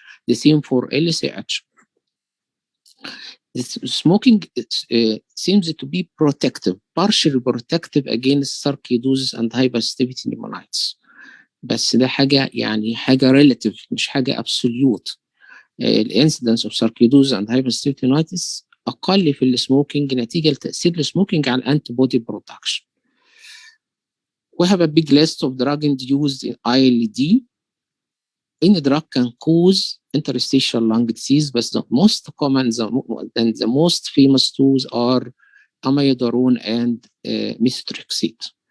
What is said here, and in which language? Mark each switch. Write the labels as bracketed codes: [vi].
[en] The same for LCH. Smoking seems to be protective, partially protective against sarcoidosis and hypersensitivity pneumonitis. [ar] بس ده حاجة [en] relative، [ar] مش حاجة [en] absolute. الانسيدنس of sarcoidosis and هايبرستيتينايتس [ar] اقل في [en] السموكينج [ar] نتيجه لتاثير [en] السموكينج [ar] على [en] الانتي body production. We have a big list of drugs used in ILD. Any drug can cause interstitial lung disease, but the most common and the most famous tools are amiodarone and methotrexate.